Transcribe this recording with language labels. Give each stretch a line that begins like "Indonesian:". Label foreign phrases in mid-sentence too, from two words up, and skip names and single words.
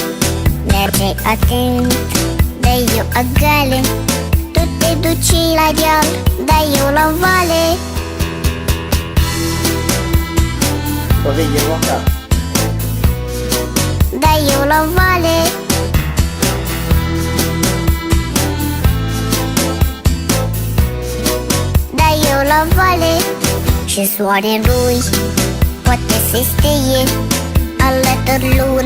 Romanian: Mergeai atent, dar eu agale. Tu te duci la deal, dar eu la vale.
Spanish: Ok, llego acá.
Romanian: Dar eu la vale. Dar eu la vale. Și soarelui poate să steie alături luna.